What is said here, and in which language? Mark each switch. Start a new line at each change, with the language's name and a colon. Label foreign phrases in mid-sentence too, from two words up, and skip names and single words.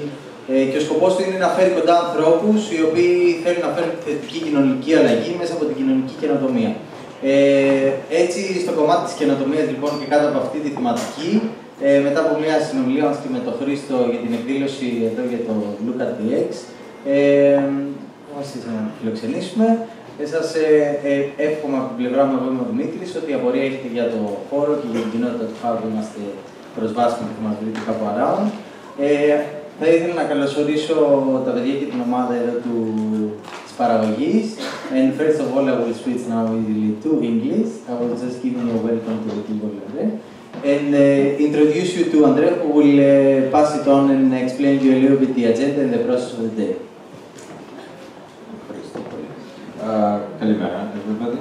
Greek: Και ο σκοπός του είναι να φέρει κοντά ανθρώπους οι οποίοι θέλουν να φέρουν θετική κοινωνική αλλαγή μέσα από την κοινωνική καινοτομία. Έτσι, στο κομμάτι της καινοτομίας λοιπόν και κάτω από αυτή τη θεματική, μετά από μια συνομιλία μας και με τον Χρήστο για την εκδήλωση εδώ για το Look at the X, να φιλοξενήσουμε. Σας εύχομαι από την πλευρά μου, εγώ είμαι ο Δημήτρης, ότι η απορία έχετε για το χώρο και για την κοινότητα του Hub είμαστε προσβάσιμοι και μας βρείτε κάπου around. Θα ήθελα να καλωσορίσω τα παιδιά και την ομάδα εδώ της παραγωγής.
English: And first of all, I will switch now easily to English. I will just give you a welcome to the people there. And introduce you to Andrea, who will pass it on and explain you a little bit the agenda and the process of the day. Kalimera, everybody.